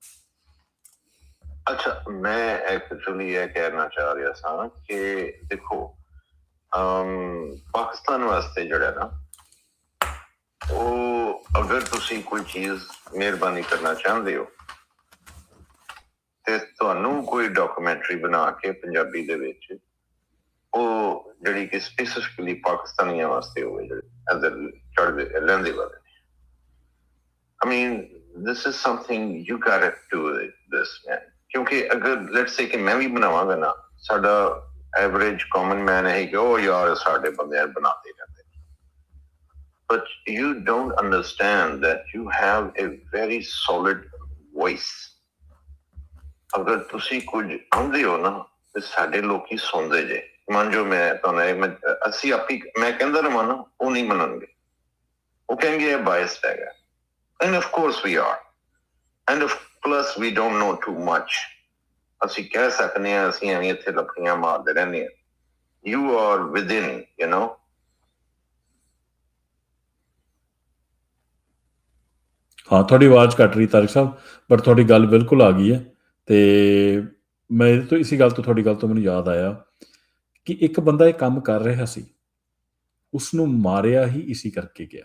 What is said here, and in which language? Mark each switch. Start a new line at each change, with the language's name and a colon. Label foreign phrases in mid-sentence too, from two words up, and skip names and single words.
Punjabi: ਅੱਛਾ, ਮੈਂ ਐਕਚੁਅਲੀ ਇਹ ਕਹਿਣਾ ਚਾਹ ਰਿਹਾ ਸਾਂ ਕਿ ਦੇਖੋ ਪਾਕਿਸਤਾਨ ਵਾਸਤੇ ਜਿਹੜਾ ਨਾ, ਉਹ ਅਗਰ ਤੁਸੀਂ ਕੋਈ ਚੀਜ਼ ਮਿਹਰਬਾਨੀ ਕਰਨਾ ਚਾਹੁੰਦੇ ਹੋ ਤੇ ਤੁਹਾਨੂੰ ਕੋਈ ਡਾਕੂਮੈਂਟਰੀ ਬਣਾ ਕੇ ਪੰਜਾਬੀ ਦੇ ਵਿੱਚ, ਉਹ ਜਿਹੜੀ ਕਿ ਸਪੈਸੀਫਿਕਲੀ ਪਾਕਿਸਤਾਨੀਆਂ ਵਾਸਤੇ ਹੋਵੇ, ਜਿਹੜੇ ਚੜ੍ਹਦੇ ਲਹਿੰਦੇ ਵਾਲੇ।
English: I mean, this is something you gotta do this, man.
Punjabi: ਕਿਉਂਕਿ ਅਗਰ
English: let's say
Punjabi: ਕਿ ਮੈਂ ਵੀ ਬਣਾਵਾਂਗਾ ਨਾ, ਸਾਡਾ
English: average common man
Punjabi: ਹੈ ਕਿ ਉਹ ਯਾਰ ਸਾਡੇ ਬੰਦੇ ਬਣਾਉਂਦੇ ਰਹਿੰਦੇ।
English: But you don't understand that you have a very solid voice.
Punjabi: ਅਗਰ ਤੁਸੀਂ ਕੁਝ ਆਉਂਦੇ ਹੋ ਨਾ ਤੇ ਸਾਡੇ ਲੋਕੀ ਸੁਣਦੇ ਜੇ। ਮੰਨ ਜੋ ਮੈਂ ਤੁਹਾਨੂੰ ਅਸੀਂ ਆਪੀ ਮੈਂ ਕਹਿੰਦਾ ਰਹਾਂ ਨਾ, ਉਹ ਨਹੀਂ ਮੰਨਣਗੇ, ਉਹ ਕਹਿੰਗੇ ਇਹ ਬਾਇਸਡ ਹੈਗਾ।
English: And of course we are. And plus we don't know too much.
Punjabi: ਅਸੀਂ ਕਹਿ ਸਕਦੇ ਹਾਂ ਅਸੀਂ ਐਵੇਂ ਇੱਥੇ ਲੱਕੜੀਆਂ ਮਾਰਦੇ ਰਹਿੰਦੇ ਹਾਂ।
English: You are within, you know.
Punjabi: ਹਾਂ, ਤੁਹਾਡੀ ਆਵਾਜ਼ ਕੱਟ ਰਹੀ ਤਾਰਿਕ ਸਾਹਿਬ, ਬਟ ਤੁਹਾਡੀ ਗੱਲ ਬਿਲਕੁਲ ਆ ਗਈ ਹੈ। ਤੇ ਮੈਂ ਇਹਦੇ ਤੋਂ ਇਸੀ ਗੱਲ ਤੋਂ ਤੁਹਾਡੀ ਗੱਲ ਤੋਂ ਮੈਨੂੰ ਯਾਦ ਆਇਆ ਕਿ ਇੱਕ ਬੰਦਾ ਇਹ ਕੰਮ ਕਰ ਰਿਹਾ ਸੀ, ਉਸਨੂੰ ਮਾਰਿਆ ਹੀ ਇਸੀ ਕਰਕੇ ਗਿਆ।